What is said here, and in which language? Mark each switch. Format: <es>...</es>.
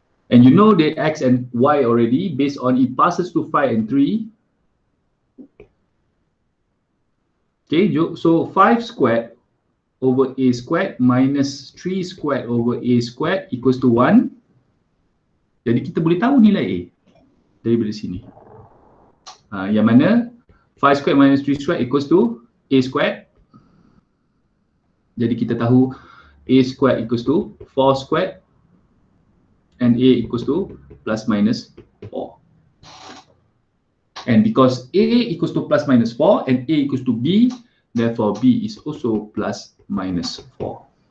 <en>And you know the x and y already based on it passes to 5 and 3. Okay, so 5 squared over a squared minus 3 squared over a squared equals to 1.</en> <ms>Jadi kita boleh tahu nilai a daripada sini. Yang mana</ms> <en>5 squared minus 3 squared equals to a squared.</en> <ms>Jadi kita tahu</ms> <en>a squared equals to 4 squared and a equals to plus minus 4. And because a equals to plus minus 4 and a equals to b, therefore b is also plus minus 4.</en>